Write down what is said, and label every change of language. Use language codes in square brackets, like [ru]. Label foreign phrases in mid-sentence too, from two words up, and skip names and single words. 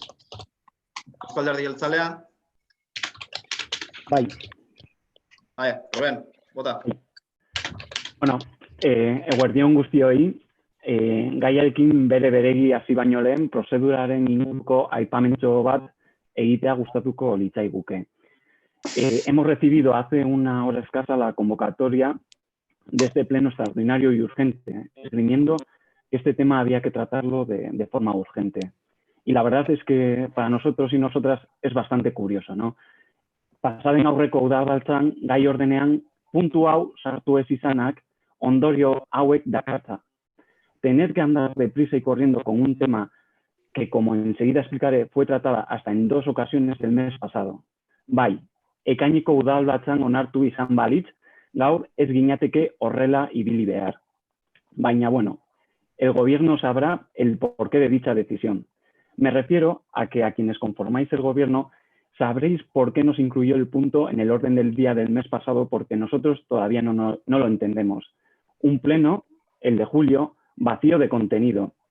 [eu] Euskal Alderdi Jeltzalea. Bai. Rubén, bota. Bueno, eguerdion guztioi, gaiarekin beregi hasi baino lehen prozeduraren inguruko aipamentxo bat egitea gustatuko litzaiguke. [es] Hemos recibido hace una hora escasa la convocatoria de este pleno extraordinario y urgente, esgrimiendo que este tema había que tratarlo de forma urgente. Y la verdad es que para nosotros y nosotras es bastante curioso, ¿no? [eu] Pasaden aurreko udalbatzan gai ordenean puntu hau sartu ez izanak ondorio hauek dakartza. [es] Tener que andar deprisa y corriendo con un tema que, como enseguida explicaré, fue tratada hasta en 2 ocasiones el mes pasado. [eu] Bai, ekainiko udalbatzan onartu izan balitz, gaur ez ginateke horrela ibili behar. Baina, bueno, [es] el gobierno sabrá el porqué de dicha decisión. Me refiero a que a quienes conformáis el gobierno sabréis por qué nos incluyó el punto en el orden del día del mes pasado, porque nosotros todavía no lo entendemos. Un pleno, el de julio, vacío de contenido.